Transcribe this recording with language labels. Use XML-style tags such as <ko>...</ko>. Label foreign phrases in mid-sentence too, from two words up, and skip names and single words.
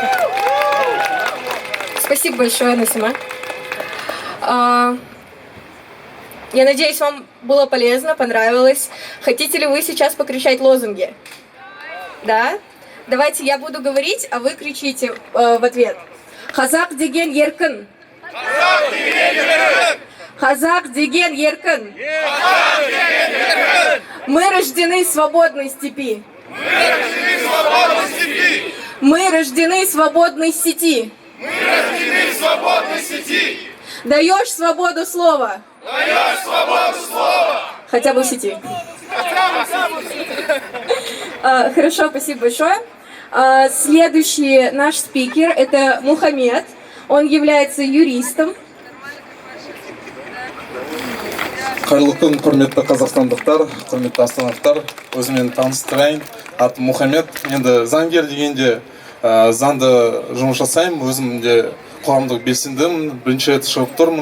<ru>Спасибо большое, Насима. Я надеюсь, вам было полезно, понравилось. Хотите ли вы сейчас покричать лозунги? Да? Давайте я буду говорить, а вы кричите в ответ.</ru> <kk>Казак деген еркін. Казак деген еркін.</kk> <ru>Мы рождены в свободной степи. Мы рождены в свободной сети. Даешь свободу слова. Хотя бы в сети. Хорошо, спасибо большое. Следующий наш спикер — это Мухаммед. Он является юристом.</ru> <kk>Қайырлы күн, құрметті қазақстандықтар, құрметті астаналықтар. Өзімен таныстырайын. Атым Мухаммед. Енді заңгер дегенде заңды жұмыс жасаймын. Өзім де қоғамдық белсендімін. Бірінші рет шығып тұрмын.</kk>